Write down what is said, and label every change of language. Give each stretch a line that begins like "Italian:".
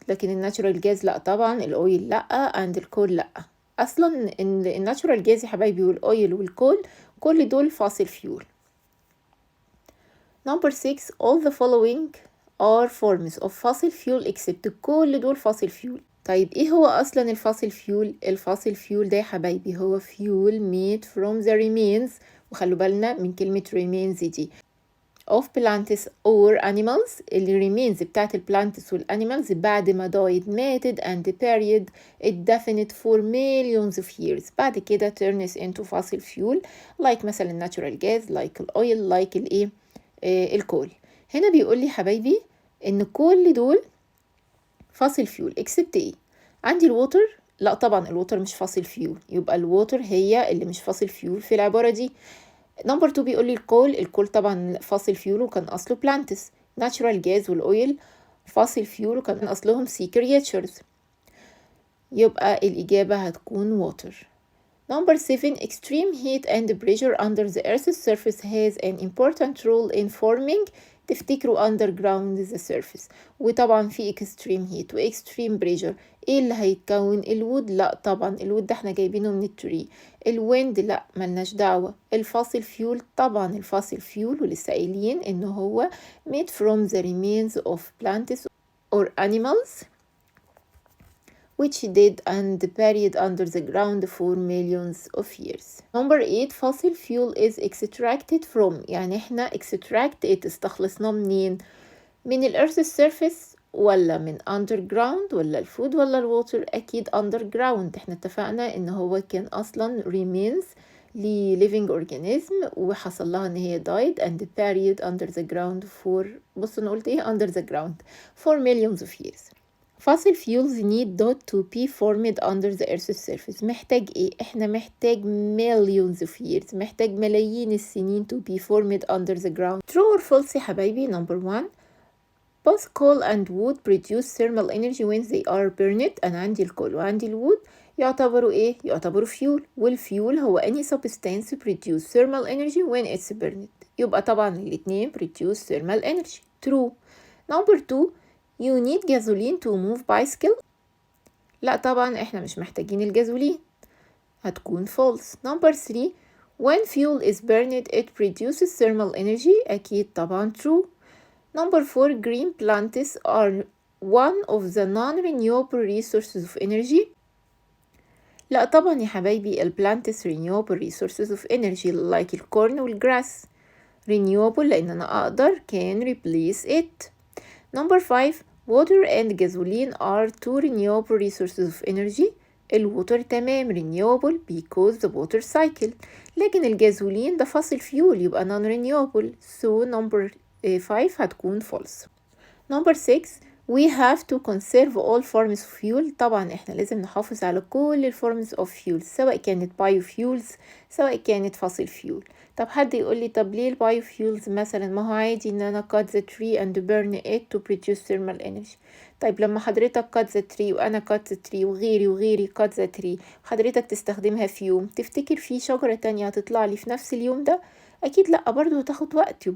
Arabic: لكن الناتشورال جاز لا طبعا، الاويل لا، اند الكول لا. اصلا ان الناتشورال جاز يا حبايبي والاويل والكول كل دول فاصل فيول.
English: Number 6 all the following are forms of fossil fuel except.
Arabic: كل دول فاصل فيول. طيب ايه هو اصلا الفاصل فيول؟ الفاصل فيول ده يا حبايبي هو fuel made from the remains، وخلوا بالنا من كلمة remains دي، of plants or animals. اللي remains بتاعت البلانتس والانيمالز بعد ما died ماتت and buried indefinite for millions of years، بعد كده turns into fossil fuel like مثلا natural gas like الاويل like الايه الكول. هنا بيقول لي حبايبي ان كل دول فاصل فيول except ايه؟ عندي الووتر، لا طبعا الووتر مش فاصل فيول، يبقى الووتر هي اللي مش فاصل فيول في العبارة دي. نمبر 2 بيقول لي الكول طبعا فاصل فيول وكان اصله بلانتس. ناتشورال جاز والاويل فاصل فيول وكان اصلهم سي كرياتشرز، يبقى الاجابه هتكون ووتر.
English: Number 7 extreme heat and pressure under the earth's surface has an important role in forming.
Arabic: تفتكروا underground the surface، وطبعا في extreme heat و extreme pressure. ايه اللي هيتكون؟ الوود؟ لا طبعا الوود ده احنا جايبينه من التري. الويند؟ لا ملناش دعوة. الفاصل فيول؟ طبعا الفاصل فيول ولسه قايلين ان هو made from the remains of plants or animals which did and buried under the ground for millions of years.
English: Number 8 fossil fuel is extracted from.
Arabic: يعني احنا extract it استخلصناه منين؟ من الأرث surface ولا من underground ولا الفود ولا الووتر؟ أكيد underground. احنا اتفقنا ان هو كان أصلا remains ل living organism وحصل لها ان هي died and buried under the ground for، بصوا انا قلت ايه؟ under the ground for millions of years.
English: fossil fuels need dot to be formed under the earth's surface.
Arabic: محتاج ايه؟ احنا محتاج millions of years، محتاج ملايين السنين to be formed under the ground.
English: True or false يا حبايبي؟ number 1 both coal and wood produce thermal energy when they are burned.
Arabic: أنا عندي الكول وعندي الوود يعتبروا إيه؟ يعتبروا fuel، والfuel هو any substance produce thermal energy when it's burned.
English: يبقى طبعا الاتنين produce thermal energy. True. Number 2 you need gasoline to move bicycle.
Arabic: لا طبعا احنا مش محتاجين الجازولين، هتكون false.
English: Number 3 when fuel is burned it produces thermal energy.
Arabic: أكيد طبعا true.
English: Number 4 green plants are one of the non-renewable resources of energy.
Arabic: لا طبعا يا حبايبي plants renewable resources of energy like الكورن والجراس renewable لأن أنا أقدر can replace it.
English: Number 5 water and gasoline are two renewable resources of energy.
Arabic: الووتر تمام renewable because the water cycle، لكن الجازولين ده fossil fuel يبقى non-renewable.
English: So number 5 هتكون false. Number 6 we have to conserve all forms of fuel.
Arabic: طبعا احنا لازم نحافظ على كل forms of fuel سواء كانت biofuels سواء كانت fossil fuel. طب حد يقول لي طب ليه biofuels مثلا؟ ما هو عادي ان انا cut the tree and burn it to produce thermal energy. طيب لما حضرتك cut the tree وانا cut the tree وغيري cut the tree وحضرتك تستخدمها في يوم، تفتكر في شجرة تانية هتطلع لي في نفس اليوم ده؟ اكيد لا، برضو هتاخد وقت.